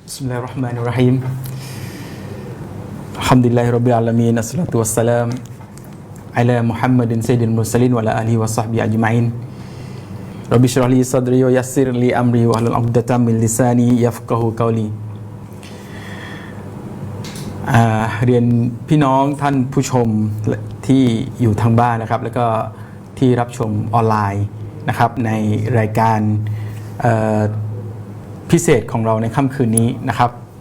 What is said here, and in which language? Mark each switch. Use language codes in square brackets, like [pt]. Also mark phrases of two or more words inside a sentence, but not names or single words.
[ar] بسم الله الرحمن الرحيم. الحمد لله رب العالمين. والصلاة والسلام على محمد سيد المرسلين وعلى آله وصحبه أجمعين. رب اشرح لي صدري ويسر لي أمري واحلل عقدة من لساني يفقهوا قولي. [th] เรียนพี่น้องท่านผู้ชมที่อยู่ทางบ้านนะครับแล้วก็ที่รับชมออนไลน์นะครับในรายการพิเศษของเราในค่ำคืนนี้นะครับ